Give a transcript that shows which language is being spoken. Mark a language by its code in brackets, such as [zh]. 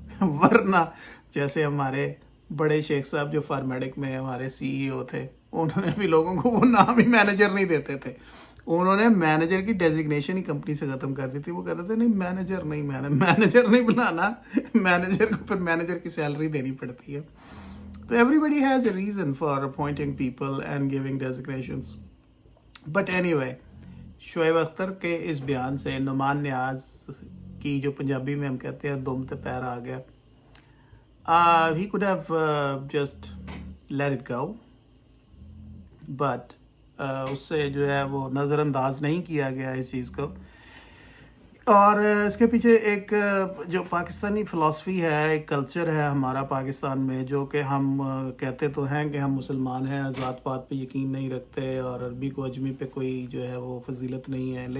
[ur] ورنہ جیسے ہمارے بڑے شیخ صاحب جو فارمیڈک میں ہمارے CEO تھے, انہوں نے بھی لوگوں کو وہ نام ہی مینیجر نہیں دیتے تھے. انہوں نے مینیجر کی ڈیزگنیشن ہی کمپنی سے ختم کر دی تھی. وہ کہتے تھے نہیں مینیجر نہیں بنانا, مینیجر کو پھر مینیجر کی سیلری دینی پڑتی ہے. [en] So everybody has a reason for appointing people and giving designations. But anyway, [ur] Shoaib Akhtar کے اس بیان سے نعمان نیاز کی جو پنجابی میں ہم کہتے ہیں دم تے پیر آ گیا. [en] He could have just let it go. [ur] But اس سے جو ہے وہ نظر انداز نہیں کیا گیا اس چیز کو. اور اس کے پیچھے ایک جو پاکستانی فلسفی ہے, ایک کلچر ہے ہمارا پاکستان میں, جو کہ ہم کہتے تو ہیں کہ ہم مسلمان ہیں, ذات پات پہ یقین نہیں رکھتے اور عربی کو اجمی پہ کوئی جو ہے وہ فضیلت نہیں ہے.